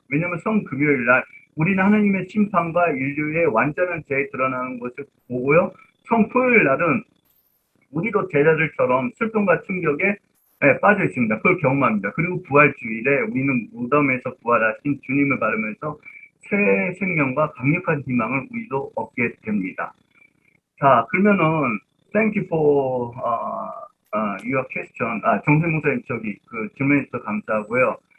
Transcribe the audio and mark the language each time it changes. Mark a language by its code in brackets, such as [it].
[ko] 왜냐하면 성금요일 날 우리는 하나님의 심판과 인류의 완전한 죄에 드러나는 것을 보고요. 성토요일 날은 우리도 제자들처럼 슬픔과 충격에 빠져 있습니다. 그걸 경험합니다. 그리고 부활주일에 우리는 무덤에서 부활하신 주님을 바르면서 새 생명과 강력한 희망을 우리도 얻게 됩니다. 자, 그러면은 [en] Thank you for your question. [ko] 정생 목사님 그 질문해 주셔서 감사하고요.